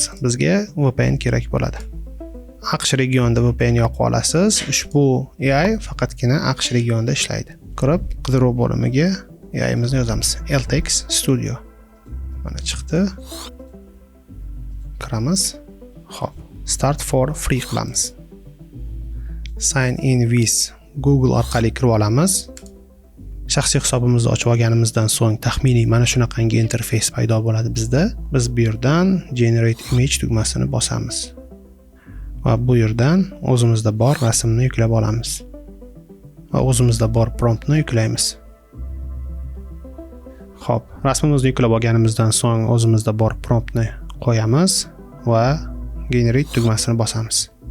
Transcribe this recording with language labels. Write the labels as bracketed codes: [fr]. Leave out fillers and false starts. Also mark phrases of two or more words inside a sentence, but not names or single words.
[uz] Bizga VPN kerak bo'ladi. AQSh regionida VPN yoqib olasiz. Ushbu AI faqatgina AQSh regionida ishlaydi. Kirib, qidiruv bo'limiga AI'mizni yozamiz. LTX Studio. Mana chiqdi. Kiramiz. Xo'p, [en] Start for free qilamiz. Sign in with Google [uz] orqali kirib olamiz. Shaxsiy hisobimizni ochib olganimizdan so'ng taxminiy mana shunaqangi interfeys paydo bo'ladi bizda. Biz bu yerdan Generate Image tugmasini bosamiz. Va bu yerdan o'zimizda bor rasmni yuklab olamiz. Va o'zimizda bor promptni yuklaymiz. Xo'p, rasmimizni yuklab olganimizdan so'ng o'zimizda bor promptni qo'yamiz va Generate tugmasini bosamiz.